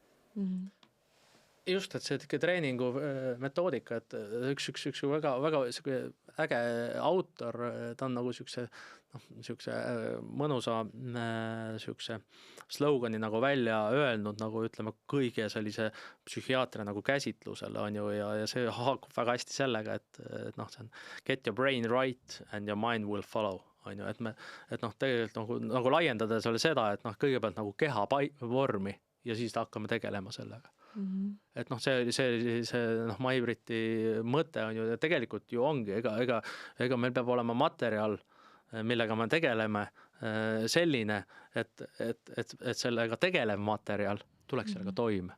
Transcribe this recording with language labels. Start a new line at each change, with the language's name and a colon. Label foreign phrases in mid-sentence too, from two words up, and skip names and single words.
Estonian: Just, et see treeningu metoodika, et üks väga äge autor, ta on sükse mõnusa sükse slogani välja öelnud, ütleme kõige sellise psühhiaatria käsitlusel on ju, ja see haakub väga hästi sellega, et see on
English: get your brain right and your mind will follow.
Estonian: On ju, et tegelikult laiendada seda, et kõigepealt keha vormi ja siis hakkame tegelema sellega. Et see Maibriti mõte on ju, tegelikult ju ongi, ega meil peab olema materjal, millega me tegeleme selline, et sellega tegelev materjal tuleks sellega toime.